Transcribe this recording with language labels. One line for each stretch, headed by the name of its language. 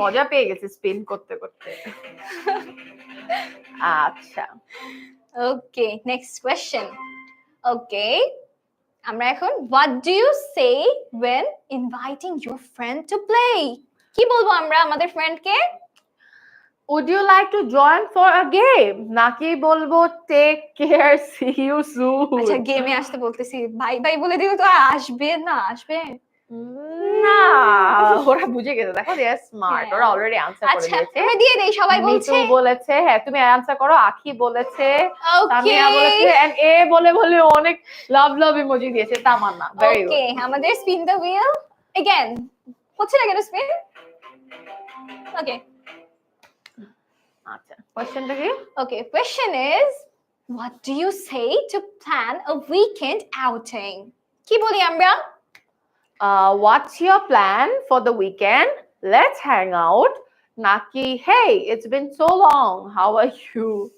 Bangla: মজা পেয়ে গেছে স্পিন করতে করতে। আচ্ছা,
English: okay next question okay
Bangla: আমরা এখন
English: what do you say when inviting your friend to play
Bangla: কি বলবো আমরা আমাদের ফ্রেন্ডকে
English: would you like to join for a game?
Bangla: নাকি বলবো
English: take care, see you soon?
Bangla: আচ্ছা গেমে আসতে বলতেছি বাই বাই বলে দিও তো আর আসবে না আসবে না, ওরা বুঝে গেছে, দেখো
English: they are smart,
Bangla: ওরা অলরেডি আনসার করে আচ্ছা দিয়েছে। আমরা দিয়ে দেই সবাই বলছে মিতু বলেছে, হ্যাঁ তুমি আনসার করো। আখি বলেছে, ওকে তানিয়া বলেছে, এন্ড এ বলে বলে অনেক লাভ লাভ ইমোজি দিয়েছে তামান্না।
English: Very okay good.
Bangla: আমাদের
English: spin the wheel again
Bangla: হচ্ছে না কেন স্পিন ওকে আচ্ছা, কোশ্চেনটা কি?
English: Okay, question is, what do you say to plan a weekend outing?
Bangla: কি বলি আমরা?
English: What's your plan for the weekend? Let's hang out.
Bangla: নাকি
English: hey, it's been so long, how are you?